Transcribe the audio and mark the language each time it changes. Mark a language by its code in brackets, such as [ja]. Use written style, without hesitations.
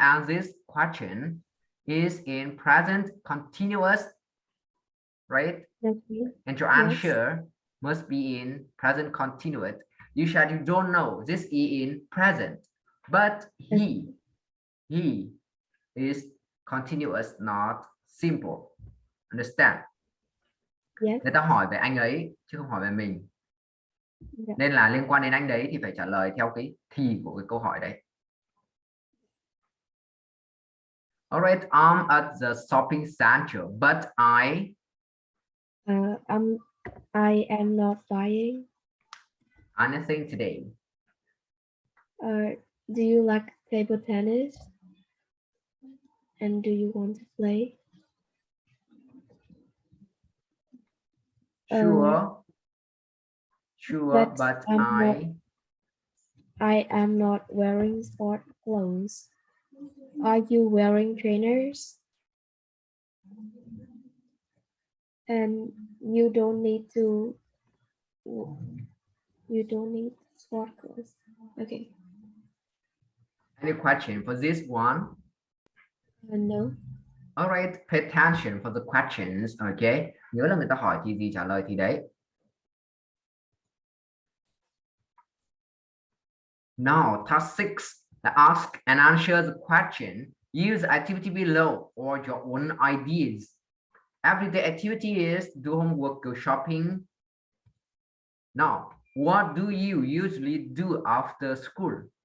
[en] And this question is in present continuous, right? Okay. And your Yes. answer must be in present continuous. You said you don't know. This is in present, but Okay. he is continuous, not simple. Understand? Yes. [vi] Người ta hỏi về anh ấy chứ không hỏi về mình. [en] Yeah. [vi] Nên là liên quan đến anh đấy thì phải trả lời theo cái thì của cái câu hỏi đấy. [en] All right, I'm at the shopping center, but Uh, I'm, I am not buying. anything today. Do you like table tennis? And do you want to play? Uh, Sure, sure, but but I am not wearing sport clothes. Are you wearing trainers? And you don't need to, you don't need sport clothes. Okay. any question for this one? No. All right, pay attention for the questions, okay? [vi] Nhớ là người ta hỏi thì gì trả lời thì đấy. [en] Now, task 6, ask and answer the question. Use the activity below or your own ideas. Everyday activity is do homework, go shopping. Now, what do you usually do after school?